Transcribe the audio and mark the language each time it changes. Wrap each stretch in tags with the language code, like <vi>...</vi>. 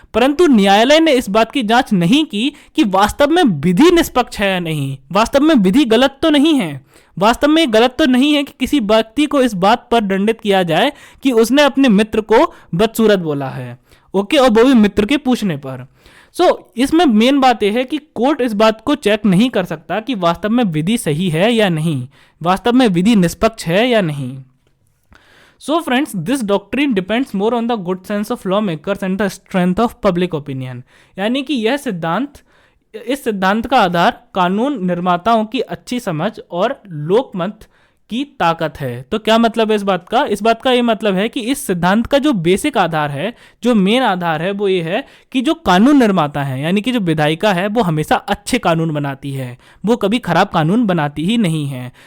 <hi>परंतु न्यायालय ने इस बात की जांच नहीं की कि वास्तव में विधि निष्पक्ष है या नहीं, वास्तव में विधि गलत तो नहीं है, वास्तव में गलत तो नहीं है कि किसी व्यक्ति को इस बात पर दंडित किया जाए कि उसने अपने मित्र को बदसूरत बोला है। ओके, और वो भी मित्र के पूछने पर। इसमें मेन बात यह है कि कोर्ट इस बात को चेक नहीं कर सकता कि वास्तव में विधि सही है या नहीं, वास्तव में विधि निष्पक्ष है या नहीं।</hi> <en>So friends, this doctrine depends more on the good sense of lawmakers and the strength of public opinion।</en> <hi>यानी कि इस सिद्धांत का आधार कानून निर्माताओं की अच्छी समझ और लोकमत की ताकत है। तो क्या मतलब है इस बात का? इस बात का ये मतलब है कि इस सिद्धांत का जो बेसिक आधार है, जो मेन आधार है, वो ये है कि जो कानून निर्माता है यानी कि जो विधायिका है वो हमेशा अच्छे कानून बनाती है, वो कभी खराब कानून बनाती ही नहीं है।</hi>